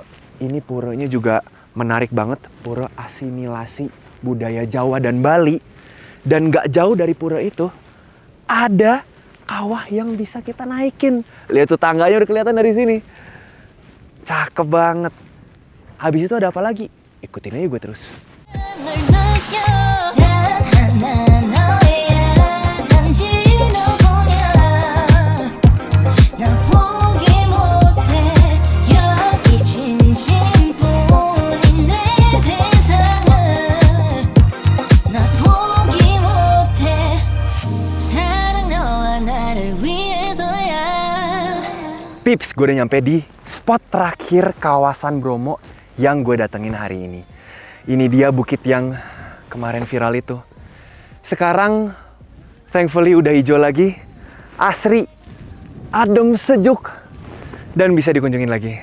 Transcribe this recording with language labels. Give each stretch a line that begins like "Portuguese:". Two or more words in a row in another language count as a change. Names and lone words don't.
Indonesian: Ini puranya juga menarik banget. Pura asimilasi budaya Jawa dan Bali. Dan nggak jauh dari pura itu ada kawah yang bisa kita naikin. Lihat tuh tangganya udah kelihatan dari sini. Cakep banget. Habis itu ada apa lagi? Ikutin aja gue terus.
Korean: 널 느껴 단 하나 너야 단지 너뿐이야 난 포기 못해 여기 진심뿐인 내 세상을 나 포기 못해 사랑 너와 나를 위해서야
Indonesian: Pips, gue udah nyampe di spot terakhir kawasan Bromo yang gue datengin hari ini. Ini dia bukit yang kemarin viral itu. Sekarang, thankfully udah hijau lagi, asri, adem, sejuk, dan bisa dikunjungin lagi.